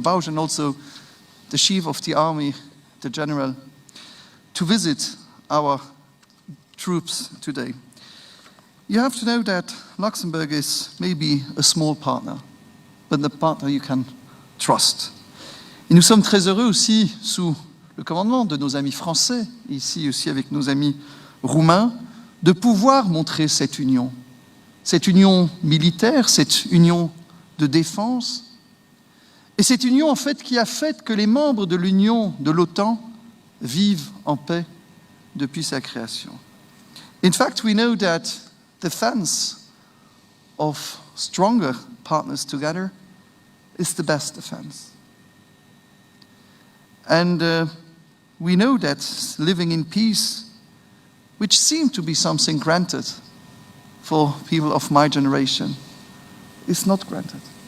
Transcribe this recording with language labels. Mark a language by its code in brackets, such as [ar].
[en] Bausch, and also the Chief of the Army, the General, to visit our troops today. You have to know that Luxembourg is maybe a small partner, but the partner you can trust. [fr] Et nous sommes très heureux aussi, sous le commandement de nos amis français, ici aussi avec nos amis roumains, de pouvoir montrer cette union militaire, cette union de défense, et cette union en fait qui a fait que les membres de l'Union, de l'OTAN, vivent en paix depuis sa création. [en] In fact, we know that defense of stronger partners together is the best defense. And we know that living in peace, which seemed to be something granted for people of my generation, is not granted.